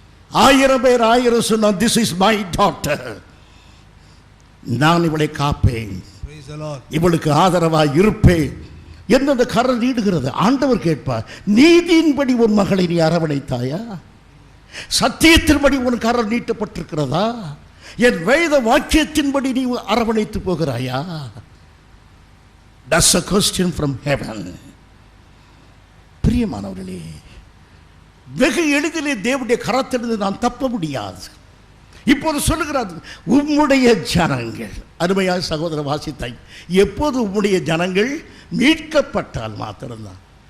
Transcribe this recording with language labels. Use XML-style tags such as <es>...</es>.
<ta>1000 பேர் 1000 சொன்னா,</ta> <en>this is my daughter,</en> <ta>நான் இவளை காப்பேன், இவளுக்கு ஆதரவாக இருப்பேன் என்று அந்த கரம் நீடுகிறது. ஆண்டவர் கேட்பார், நீதியின்படி உன் மகளை நீ அரவணைத்தாயா? சத்தியத்தின்படி உன் கரம் நீட்டப்பட்டிருக்கிறதா? என் வேத வாக்கியத்தின்படி நீ அரவணைத்து போகிறாயா?</ta> <en>That's a question from heaven.</en> <ta>பிரியமானவர்களே, வெகு எளிதிலே தேவனுடைய கரத்திலிருந்து நான் தப்ப முடியாது. இப்போது சொல்லுகிறார், உம்முடைய ஜனங்கள். அருமையாக சகோதர வாசித்தாய், எப்போது உம்முடைய ஜனங்கள் மீட்கப்பட்டால் மாத்திரம்தான்.</ta>